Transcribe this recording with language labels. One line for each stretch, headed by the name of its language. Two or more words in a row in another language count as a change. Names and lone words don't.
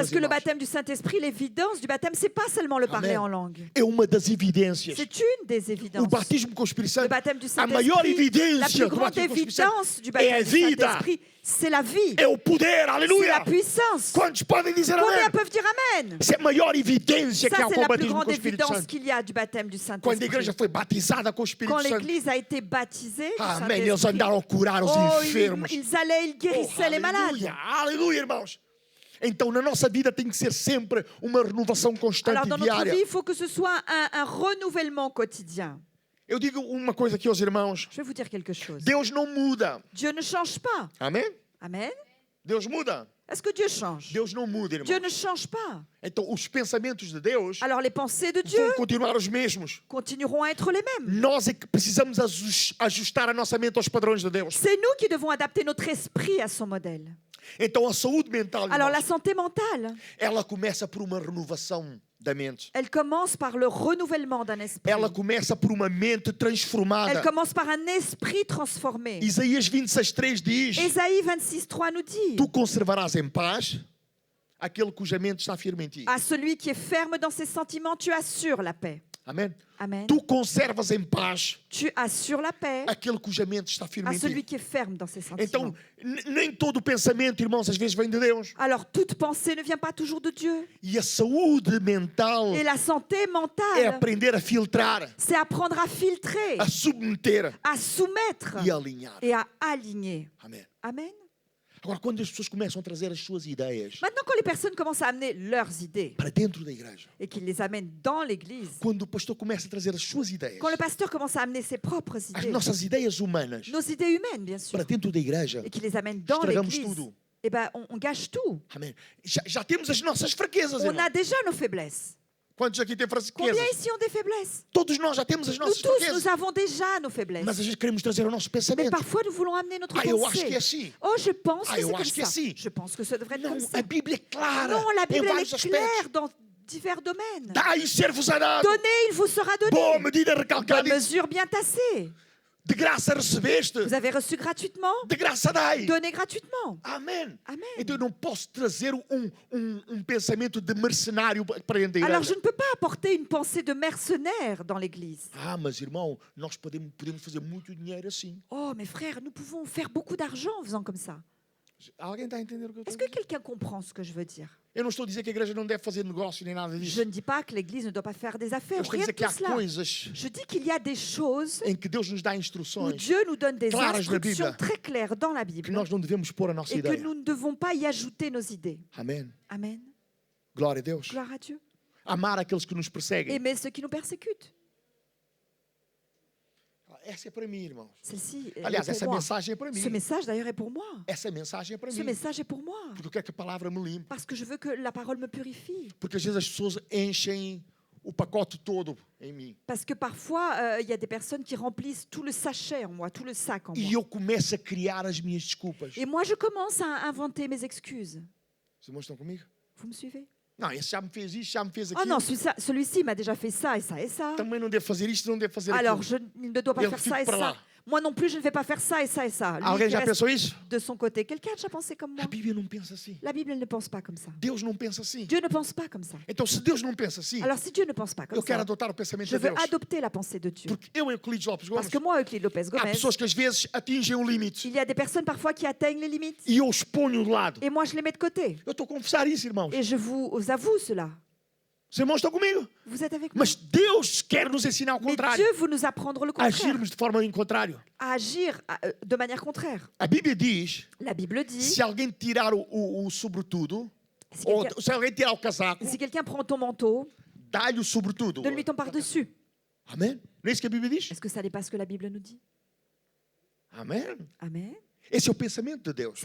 French: Parce que le
Portuguese: irmãos.
French: baptême du Saint-Esprit, l'évidence du baptême, c'est pas seulement le parler Amen. en langue.
Portuguese: É uma das evidências.
French: C'est une des
Portuguese: O
French: évidences.
Portuguese: batismo com o Espírito
French: Le
Portuguese: Santo,
French: baptême du
Portuguese: a maior
French: Saint-Esprit, la
Portuguese: evidência
French: plus
Portuguese: do
French: grande
Portuguese: batismo com o Espírito Santo
French: évidence du
Portuguese: é a
French: baptême du
Portuguese: vida,
French: Saint-Esprit, c'est la vie,
Portuguese: é o poder,
French: c'est
Portuguese: aleluia.
French: la puissance.
Portuguese: Quantos podem dizer
French: Combien
Portuguese: amém?
French: peuvent dire Amen?
Portuguese: Essa é a maior evidência que
French: Ça,
Portuguese: há
French: c'est
Portuguese: com o
French: la plus
Portuguese: batismo
French: grande
Portuguese: com o Espírito
French: évidence
Portuguese: Santo.
French: qu'il y a du baptême du
Portuguese: Quando a igreja
French: Saint-Esprit.
Portuguese: foi batizada com o Espírito
French: Quand
Portuguese: Santo,
French: l'Église a été baptisée du
Portuguese: amém, eles
French: Saint-Esprit,
Portuguese: andaram a curar os oh, enfermos.
French: ils allaient, ils guérissaient les malades.
Portuguese: aleluia, aleluia, irmãos. Então, na nossa vida tem que ser sempre uma renovação constante
French: Alors,
Portuguese: e
French: dans notre
Portuguese: diária.
French: vie, il faut que ce soit un renouvellement quotidien.
Portuguese: Eu digo uma coisa aqui aos irmãos.
French: Je vais vous dire quelque chose.
Portuguese: Deus não muda.
French: Dieu ne change pas.
Portuguese: Amém?
French: Amen.
Portuguese: Deus muda.
French: Est-ce que Dieu change?
Portuguese: Deus não muda, irmãos.
French: Dieu ne change pas.
Portuguese: Então, os pensamentos de Deus
French: Alors, les pensées de Dieu
Portuguese: vão continuar os mesmos.
French: continueront à être les mêmes.
Portuguese: Nós é que precisamos ajustar a nossa mente aos padrões de Deus.
French: C'est nous qui devons adapter notre esprit à son modèle.
Portuguese: Então, a saúde mental,
French: Alors, la
Portuguese: irmãos,
French: santé mentale,
Portuguese: ela começa por uma renovação da mente.
French: Elle commence par le renouvellement d'un esprit.
Portuguese: Ela começa por uma mente transformada.
French: Elle commence par un esprit transformé.
Portuguese: Isaías 26:3 diz:
French: Ésaïe 26:3 nous dit:
Portuguese: Tu conservarás em paz aquele cuja mente está firme em ti.
French: à celui qui est ferme dans ses sentiments, tu assures la paix.
Portuguese: Amém?
French: Amen.
Portuguese: Tu conservas em paz
French: Tu assures la paix
Portuguese: aquele cuja mente está firme
French: à
Portuguese: em
French: celui
Portuguese: ti.
French: qui est ferme dans ses sentiments.
Portuguese: Então, nem todo pensamento, irmãos, às vezes vem de Deus.
French: Alors, toute pensée ne vient pas toujours de Dieu.
Portuguese: E a saúde mental
French: Et la santé
Portuguese: é
French: mentale,
Portuguese: aprender a filtrar,
French: c'est apprendre à filtrer,
Portuguese: a submeter
French: à soumettre
Portuguese: e a alinhar.
French: et à aligner.
Portuguese: Amém.
French: Amen.
Portuguese: Agora, quando as pessoas começam a trazer as suas ideias
French: Maintenant, quand les personnes commencent à amener leurs idées
Portuguese: para dentro da igreja,
French: et qu'ils les amènent dans l'église,
Portuguese: quando o pastor começa a trazer as suas ideias,
French: quand le pasteur commence à amener ses propres
Portuguese: as
French: idées,
Portuguese: nossas ideias humanas,
French: nos idées humaines, bien sûr,
Portuguese: para dentro da igreja,
French: et qu'il les amène dans
Portuguese: estragamos
French: l'église,
Portuguese: tudo.
French: eh ben, on gâche tout.
Portuguese: Amém. Já temos as nossas fraquezas,
French: On
Portuguese: irmão.
French: a déjà nos faiblesses.
Portuguese: Quantos aqui têm
French: Combien
Portuguese: fraquezas?
French: ici ont des faiblesses?
Portuguese: Todos nós já temos as
French: Nous
Portuguese: nossas
French: tous, nous
Portuguese: fraquezas.
French: avons déjà nos faiblesses.
Portuguese: Mas às vezes queremos trazer o nosso
French: Mais
Portuguese: pensamento.
French: parfois, nous voulons amener notre
Portuguese: Eu acho que é
French: pensée.
Portuguese: assim.
French: Oh, je pense Ah, que
Portuguese: eu
French: c'est comme
Portuguese: acho que é
French: ça.
Portuguese: assim.
French: Je pense que ça devrait être
Portuguese: Não,
French: comme ça.
Portuguese: a Bíblia é clara
French: Non, la
Portuguese: em
French: Bible, elle
Portuguese: vários
French: est
Portuguese: aspectos.
French: claire dans divers domaines.
Portuguese: Dai e ser-vos-á dado.
French: Donnez, il vous sera donné.
Portuguese: Boa medida
French: Bonne
Portuguese: recalcada.
French: mesure bien tassée.
Portuguese: De graça recebeste.
French: Vous avez reçu gratuitement,
Portuguese: De graça dai.
French: donnez gratuitement.
Portuguese: Amém.
French: Amen.
Portuguese: Então eu não posso trazer um pensamento de mercenário para dentro da
French: Alors,
Portuguese: igreja.
French: je ne peux pas apporter une pensée de mercenaire dans l'église.
Portuguese: Ah, mas irmão, nós podemos fazer muito dinheiro assim.
French: Oh, mes frères, nous pouvons faire beaucoup d'argent en faisant comme ça.
Portuguese: Alguém está a entender o que eu
French: Est-ce
Portuguese: estou a
French: que
Portuguese: dizer?
French: quelqu'un comprend ce que je veux dire?
Portuguese: Eu não estou a dizer que a igreja não deve fazer negócio nem nada
French: Je
Portuguese: disso.
French: ne dis pas que l'église ne doit pas faire des
Portuguese: Eu
French: affaires,
Portuguese: estou a
French: rien
Portuguese: dizer
French: de
Portuguese: que há
French: tout cela.
Portuguese: coisas
French: Je dis qu'il y a des choses
Portuguese: em que Deus nos dá
French: où
Portuguese: instruções
French: Dieu nous donne des
Portuguese: claras na
French: instructions
Portuguese: Bíblia
French: très claires dans la
Portuguese: que
French: Bible
Portuguese: nós não devemos pôr a nossa
French: et que
Portuguese: ideia.
French: nous ne devons pas y ajouter nos idées.
Portuguese: Amém.
French: Amen.
Portuguese: Glória a Deus.
French: Gloire à Dieu.
Portuguese: Amar aqueles que nos perseguem.
French: Aimer ceux qui nous persécutent.
Portuguese: Essa é para mim, irmãos.
French: Celle-ci elle
Portuguese: Aliás,
French: est
Portuguese: essa
French: pour moi.
Portuguese: mensagem é para mim.
French: Ce message d'ailleurs est pour moi.
Portuguese: Essa mensagem é para
French: Ce
Portuguese: mim.
French: message est pour moi.
Portuguese: Porque eu quero que a palavra me limpe.
French: Parce que je veux que la parole me purifie.
Portuguese: Porque às vezes as pessoas enchem o pacote todo em mim.
French: Parce que parfois, il y a des personnes qui remplissent tout le sachet en moi, tout le sac en
Portuguese: E
French: moi.
Portuguese: eu começo a criar as minhas desculpas.
French: Et moi, je commence à inventer mes excuses.
Portuguese: Os irmãos estão comigo?
French: Vous me suivez?
Portuguese: Não, esse já me fez isto, já me fez Oh aquilo.
French: non, celui-ci m'a déjà fait ça et ça et ça.
Portuguese: Também não devo fazer isto, não devo fazer
French: Alors,
Portuguese: aquilo.
French: il ne doit pas
Portuguese: Eu
French: faire
Portuguese: fico
French: ça et
Portuguese: para
French: ça.
Portuguese: lá.
French: Moi non plus, je ne vais pas faire ça et ça et ça. Lui
Portuguese: Alguém
French: qui
Portuguese: já
French: reste
Portuguese: pensou isso?
French: de son côté. Quelqu'un a déjà pensé comme moi?
Portuguese: A Bíblia não pensa assim.
French: La Bible, elle ne pense pas comme ça.
Portuguese: Deus não pensa assim.
French: Dieu ne pense pas comme ça.
Portuguese: Então, se Deus não pensa assim,
French: Alors, si Dieu ne pense pas comme
Portuguese: eu quero
French: ça,
Portuguese: adotar o pensamento
French: je
Portuguese: de
French: veux
Portuguese: Deus.
French: adopter la pensée de Dieu.
Portuguese: Porque eu, Euclides Lopes
French: Parce
Portuguese: Gomes,
French: que moi, Euclide Lopez
Portuguese: há
French: Gomez,
Portuguese: pessoas que às vezes atingem um limite
French: il y a des personnes parfois qui atteignent les limites.
Portuguese: e eu os ponho de lado.
French: Et moi, je les mets de côté.
Portuguese: Eu estou a confessar isso, irmãos.
French: Et je vous avoue cela.
Portuguese: Os irmãos estão comigo.
French: Vous êtes avec moi.
Portuguese: Mas Deus quer nos ensinar ao
French: Mais
Portuguese: contrário.
French: Dieu veut nous apprendre le
Portuguese: A
French: contraire.
Portuguese: agirmos de forma em contrário.
French: À agir de manière contraire.
Portuguese: A Bíblia diz,
French: La Bible dit,
Portuguese: se alguém tirar o sobretudo,
French: si
Portuguese: ou
French: quelqu'un
Portuguese: se alguém tirar o casaco,
French: si quelqu'un prend ton manteau,
Portuguese: dá-lhe o sobretudo.
French: donne-lui ton par-dessus.
Portuguese: Amém? Não é isso que a Bíblia diz?
French: Est-ce que ça n'est pas ce que la Bible nous dit?
Portuguese: Amém?
French: Amen.
Portuguese: Esse é o pensamento de Deus.